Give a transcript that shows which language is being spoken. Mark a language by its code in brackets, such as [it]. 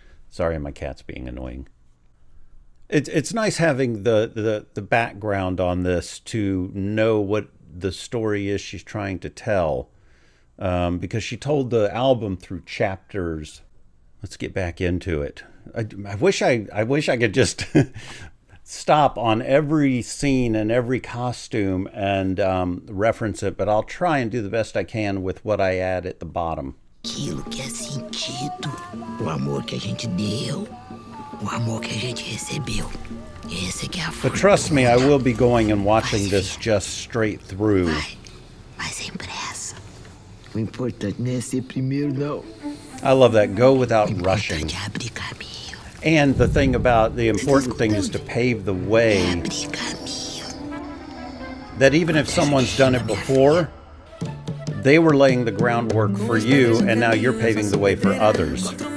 [en] Sorry, my cat's being annoying. It's nice having the background on this to know what the story is she's trying to tell, because she told the album through chapters. Let's get back into it. I wish I could just stop on every scene and every costume and reference it, but I'll try and do the best I can with what I add at the bottom. [pt] Aquilo que é sentido, o amor que a gente deu, o amor que a gente recebeu. Esse que é a fortuna. [en] But trust me, I will be going and watching this just straight through. [pt] Vai sem pressa. O importante não é ser primeiro, não. [en] I love that. Go without rushing. [pt] Abre caminho. [en] And the thing about the important thing is to pave the way. [pt] Abre caminho. [en] That even if someone's done it before, they were laying the groundwork for you, and now you're paving the way for others.